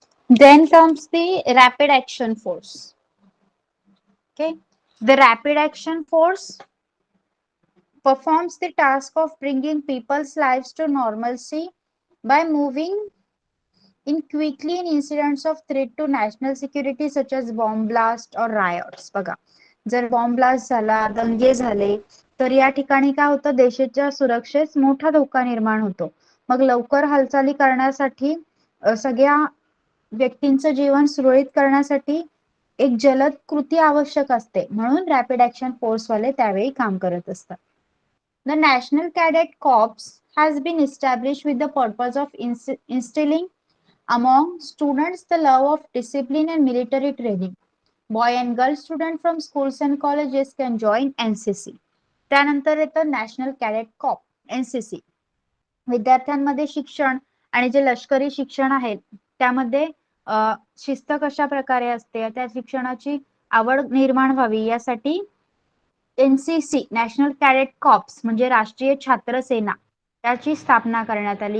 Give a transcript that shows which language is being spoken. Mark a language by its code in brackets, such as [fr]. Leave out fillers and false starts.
[en] Then comes the rapid action force. Okay. The rapid action force performs the task of bringing people's lives to normalcy by moving in quickly in incidents of threat to national security such as bomb blast or riots. [mr] बघा, जर bomb blast झाला, दंगे झाले तर या ठिकाणी काय होतं, देशाच्या सुरक्षेस मोठा धोका निर्माण होतो. मग लवकर हालचाली करण्यासाठी सगळ्या व्यक्तींचं जीवन सुरळीत करण्यासाठी एक जलद कृती आवश्यक असते, म्हणून रॅपिड ऍक्शन फोर्स वाले त्यावेळी काम करत असतात. [en] The National Cadet Corps has been established with the purpose of instilling among students the love of discipline and military training. Boy and girl students from schools and colleges can join NCC. [mr] त्यानंतर येतं national cadet COP NCC. विद्यार्थ्यांमध्ये शिक्षण आणि जे लष्करी शिक्षण आहे त्यामध्ये शिस्त कशा प्रकारे असते, त्या शिक्षणाची आवड निर्माण व्हावी यासाठी NCC नॅशनल कॅडेट कॉप्स म्हणजे राष्ट्रीय छात्र सेना याची स्थापना करण्यात आली.